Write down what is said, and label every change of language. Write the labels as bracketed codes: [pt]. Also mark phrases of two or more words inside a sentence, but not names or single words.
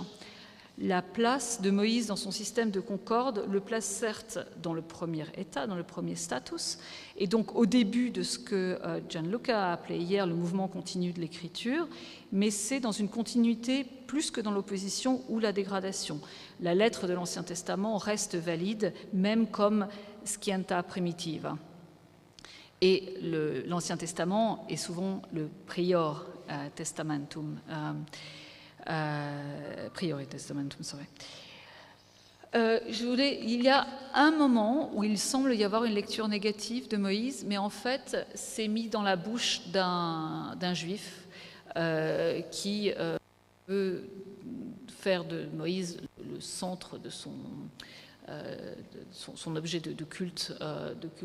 [fr] La place de Moïse dans son système de concorde le place certes dans le premier état, dans le premier status, et donc au début de ce que Gianluca a appelé hier le mouvement continu de l'écriture, mais c'est dans une continuité plus que dans l'opposition ou la dégradation. La lettre de l'Ancien Testament reste valide, même comme [la] scienta primitiva. [fr] Et l'Ancien Testament est souvent le [la] prior testamentum. Priori testamentum, [fr] sorry. Il y a un moment où il semble y avoir une lecture négative de Moïse, mais en fait, c'est mis dans la bouche d'un juif qui veut faire de Moïse le centre de son objet de culte principal.